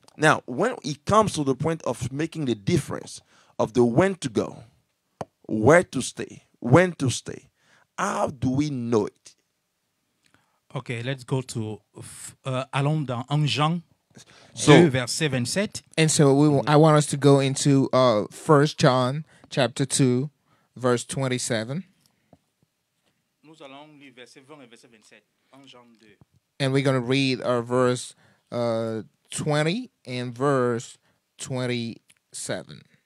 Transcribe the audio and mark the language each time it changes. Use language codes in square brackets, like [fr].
[en] Now, when it comes to the point of making the difference of the when to go, where to stay, when to stay, how do we know it? Okay, let's go to [fr] allons dans 1 Jean 2, [en] So, [fr] verset 27. [en] and so I want us to go into 1 John chapter 2, verse 27, [fr] Nous allons lire verset 20 et verset 27. 1 Jean 2. [en] and we're going to read our verse 20 and verse 27.